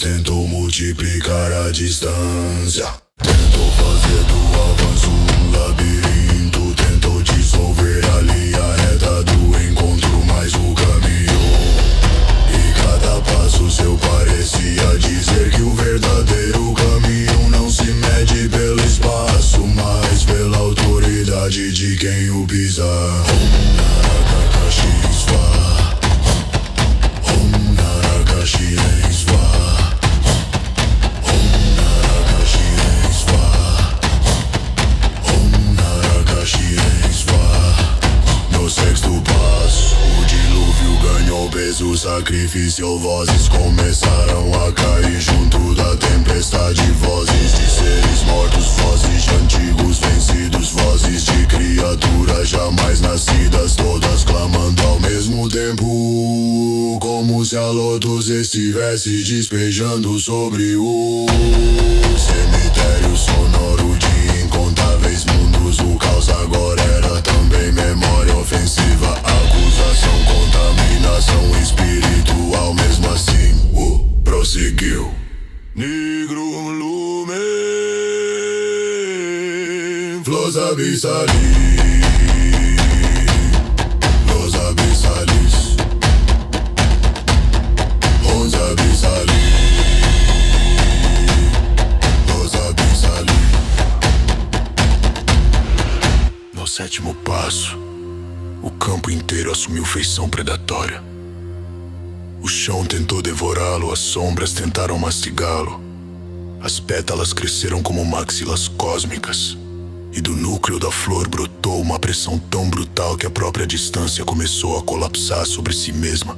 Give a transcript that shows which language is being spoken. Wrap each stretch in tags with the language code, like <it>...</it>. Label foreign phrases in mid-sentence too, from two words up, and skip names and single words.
<pt>Tentou multiplicar a distância, tentou fazer do avanço um labirinto, tentou dissolver a linha reta do encontro, mas o caminhou. E cada passo seu parecia dizer que o verdadeiro caminho não se mede pelo espaço, mas pela autoridade de quem o pisar.</pt> <sa>Om Narakashi Swaha, Om Narakashi Swaha, Om Narakashi Swaha, Om Narakashi Swaha.</sa> <pt>No sexto passo, o dilúvio ganhou peso sacrificial. Vozes começaram a cair junto da tempestade. Vozes de seres mortos, vozes de antigos vencidos, vozes de criaturas jamais nascidas, todas clamando ao mesmo tempo, como se a Lotus estivesse despejando sobre o cemitério sonoro de incontáveis mundos. O caos agora era também memória ofensiva, acusação, contaminação espiritual. Mesmo assim, prosseguiu.</pt> <la>Nigrum lumen Flos abissalis, Flos abissalis, Flos abissalis, Flos abissalis.</la> <pt>No sétimo passo, o campo inteiro assumiu feição predatória. O chão tentou devorá-lo, as sombras tentaram mastigá-lo. As pétalas cresceram como maxilas cósmicas, e do núcleo da flor brotou uma pressão tão brutal que a própria distância começou a colapsar sobre si mesma.</pt>